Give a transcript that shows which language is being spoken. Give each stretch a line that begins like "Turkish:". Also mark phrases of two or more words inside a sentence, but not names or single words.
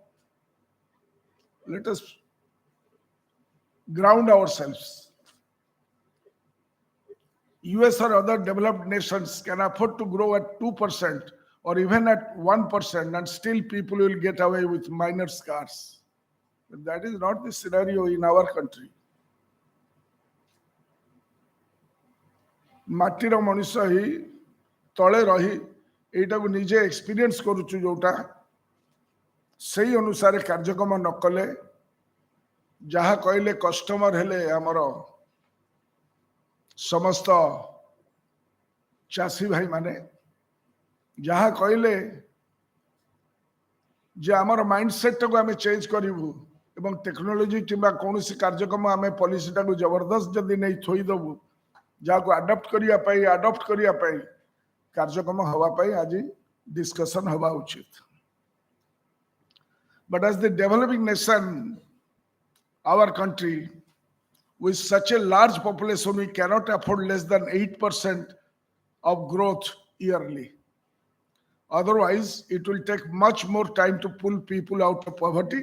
English: Let us ground ourselves. US or other developed nations can afford to grow at 2% or even at 1% and still people will get away with minor scars. But that is not the scenario in our country.
Odia: ମାଟିର ମଣିଷ ହିଁ ତଳେ ରହି ଏଇଟାକୁ ନିଜେ ଏକ୍ସପିରିଏନ୍ସ କରୁଛୁ ଯୋଉଟା ସେଇ ଅନୁସାରେ କାର୍ଯ୍ୟକ୍ରମ ନ କଲେ ଯାହା କହିଲେ କଷ୍ଟମର ହେଲେ ଆମର ସମସ୍ତ ଚାଷୀ ଭାଇ ମାନେ ଯାହା କହିଲେ ଯେ ଆମର ମାଇଣ୍ଡସେଟଟାକୁ ଆମେ ଚେଞ୍ଜ କରିବୁ ଏବଂ ଟେକ୍ନୋଲୋଜି କିମ୍ବା କୌଣସି କାର୍ଯ୍ୟକ୍ରମ ଆମେ ପଲିସିଟାକୁ ଜବରଦସ୍ତ ଯଦି ନେଇ ଥୋଇଦେବୁ ଯାହାକୁ ଆଡପ୍ଟ କରିବା ପାଇଁ କାର୍ଯ୍ୟକ୍ରମ ହେବା ପାଇଁ ଆଜି ଡିସ୍କସନ ହେବା ଉଚିତ.
English: But as the developing nation, our country, with such a large population, we cannot afford less than 8% of growth yearly. Otherwise, it will take much more time to pull people out of poverty.